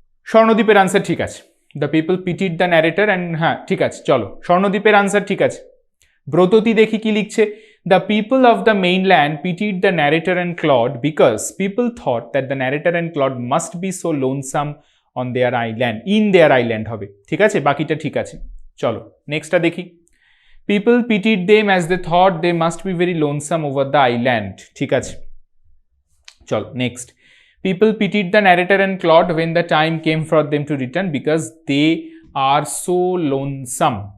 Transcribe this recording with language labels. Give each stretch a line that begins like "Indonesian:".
Bangla: স্বর্ণদীপের answer ঠিক আছে,
English: the people pitied the narrator and
Bangla: হ্যাঁ ঠিক আছে, চলো স্বর্ণদীপের আনসার ঠিক আছে। ব্রততী দেখি কি লিখছে।
English: The people of the mainland pitied the narrator and Claude because people thought that the narrator and Claude must be so lonesome on their island, in their island
Bangla: হবে, ঠিক আছে, বাকিটা ঠিক আছে। চলো নেক্সটটা দেখি। People pitied them as they thought they must be very lonesome over the island, ঠিক আছে। চলো next. People pitied the narrator and Claude when the time came for them to return because they আর so lonesome.